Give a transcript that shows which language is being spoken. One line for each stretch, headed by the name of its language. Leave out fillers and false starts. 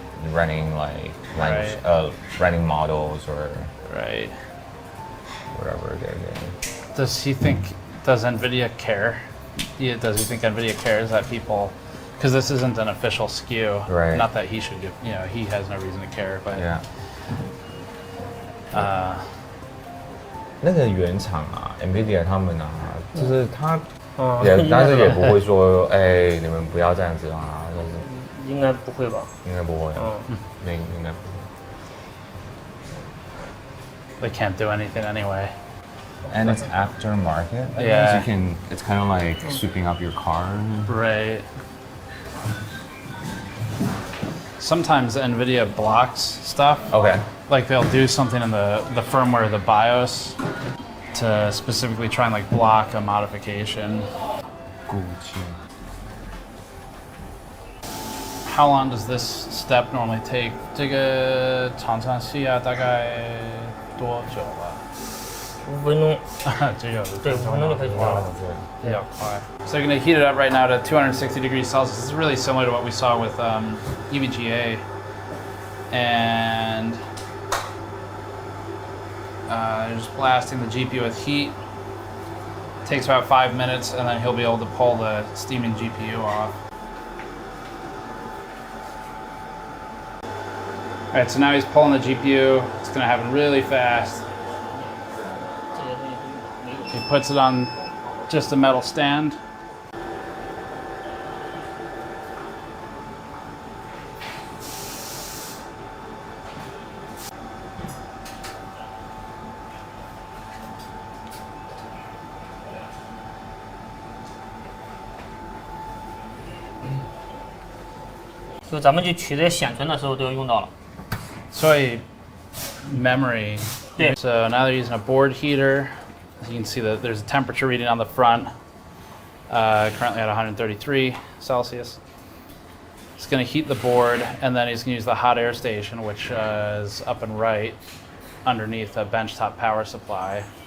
English: Running like language, running models or whatever they're getting. Does NVIDIA care? Does he think NVIDIA cares that people? Because this isn't an official SKU. Right. Not that he should give, he has no reason to care, but. Yeah.
Chinese: 那个原厂啊 ，NVIDIA 他们啊，就是他但是也不会说，哎，你们不要这样子啊，就是。应该不会吧？应该不会。应该不会。
English: They can't do anything anyway. And it's aftermarket. Yeah. So it's kind of like sweeping up your car. Right. Sometimes NVIDIA blocks stuff. Okay. Like they'll do something in the firmware, the BIOS, to specifically try and like block a modification. How long does this step normally take?
Chinese: 这个常常需要大概多久吧？5分钟。只有对，5分钟就可以做了。比较快。
English: So you're going to heat it up right now to 260 degrees Celsius. This is really similar to what we saw with EVGA. And you're just blasting the GPU with heat. It takes about 5 minutes, and then he'll be able to pull the steaming GPU off. All right, so now he's pulling the GPU. It's going to happen really fast. He puts it on just a metal stand. So
Chinese: 咱们去取这些显存的时候都要用到了。
English: So memory. Yeah. So now they're using a board heater. As you can see that there's a temperature reading on the front, currently at 133 Celsius. It's going to heat the board, and then he's going to use the hot air station, which is up and right underneath a benchtop power supply.